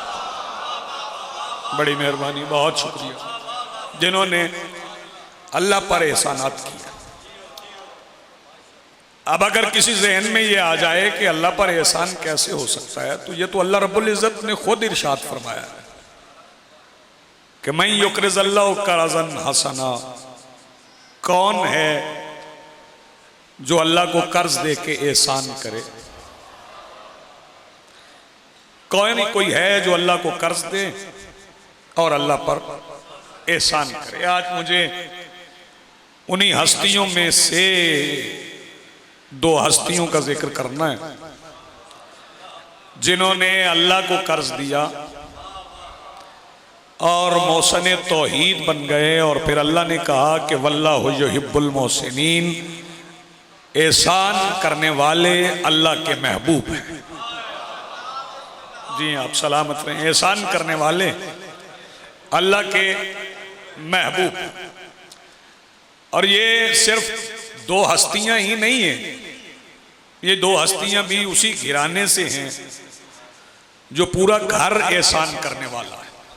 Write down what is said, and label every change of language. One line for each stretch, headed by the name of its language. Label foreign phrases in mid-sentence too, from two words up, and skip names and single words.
Urdu: بڑی مہربانی، بہت شکریہ جنہوں نے اللہ پر احسانات کیا. اب اگر کسی ذہن میں یہ آ جائے کہ اللہ پر احسان کیسے ہو سکتا ہے، تو یہ تو اللہ رب العزت نے خود ارشاد فرمایا ہے کہ میں
Arabic: يقرض الله قرضا حسنا,
Urdu: کون ہے جو اللہ کو قرض دے کے احسان کرے? کوئی ہے جو اللہ کو قرض دے اور اللہ پر احسان کرے? آج مجھے انہی ہستیوں میں سے دو ہستیوں کا ذکر کرنا ہے جنہوں نے اللہ کو قرض دیا اور محسن توحید بن گئے، اور پھر اللہ نے کہا کہ
Arabic: والله يحب المحسنين,
Urdu: احسان کرنے والے اللہ کے محبوب ہیں. جی آپ سلامت رہیں، احسان کرنے والے اللہ کے محبوب. اور یہ صرف دو ہستیاں ہی نہیں ہے، یہ دو ہستیاں بھی اسی گھرانے سے ہیں جو پورا گھر احسان کرنے والا ہے.